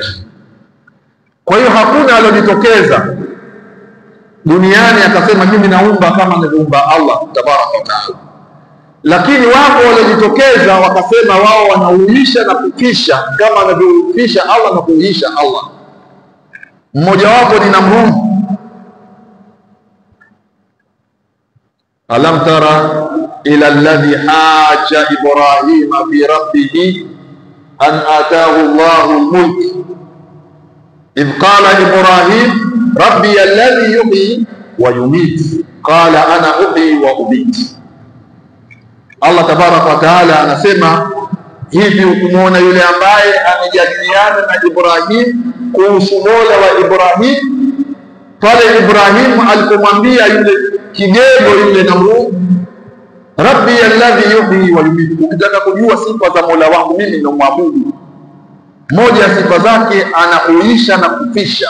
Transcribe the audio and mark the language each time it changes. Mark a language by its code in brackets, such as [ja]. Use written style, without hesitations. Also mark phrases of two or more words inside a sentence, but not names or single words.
[sw] Kwa hiyo hakuna alojitokeza duniani akasema mimi naumba kama anavyoumba [ar] الله تبارك وتعالى. [sw] Lakini wapo waliojitokeza wakasema wao wanauisha na kufisha kama anavyofisha Allah na kuuisha Allah. Mmoja wapo ni Namrud. [ar] ألم تر إلى الذي حاج إبراهيم في ربه أن آتاه الله الملك إذ قال إبراهيم ربي الذي يحيي ويميت قال أنا أحيي وأميت. الله تبارك وتعالى [sw] anasema hivi, ukimwona yule ambaye amejadiliana na Ibrahim kuhusu Mola wa Ibrahim, pale Ibrahim alipomwambia yule kigego yule Namrud, [ar] ربي الذي يحيي ويميت, [sw] ukitaka kujua sifa za Mola wangu mimi na muabudu, moja ya sifa zake anahuisha na kufisha.